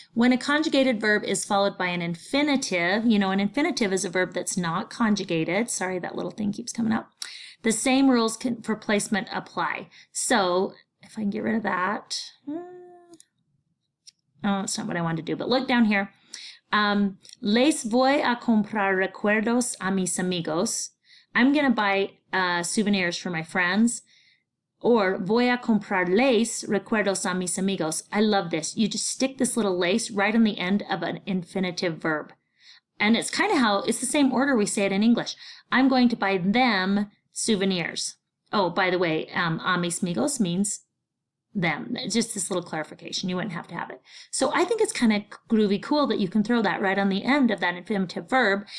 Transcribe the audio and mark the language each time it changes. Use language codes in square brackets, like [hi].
[en] When a conjugated verb is followed by an infinitive, you know, an infinitive is a verb that's not conjugated. Sorry, that little thing keeps coming up. The same rules for placement apply. So, if I can get rid of that. Oh, it's not what I wanted to do, but look down here. [es] Les voy a comprar recuerdos a mis amigos. [en] I'm going to buy souvenirs for my friends. [es] Or voy a comprarles recuerdos a mis amigos. [en] I love this. You just stick this little les right on the end of an infinitive verb. And it's kind of how, it's the same order we say it in English. I'm going to buy them souvenirs. Oh, by the way, [es] a mis amigos [en] means them. Just this little clarification. You wouldn't have to have it. So I think it's kind of groovy cool that you can throw that right on the end of that infinitive verb.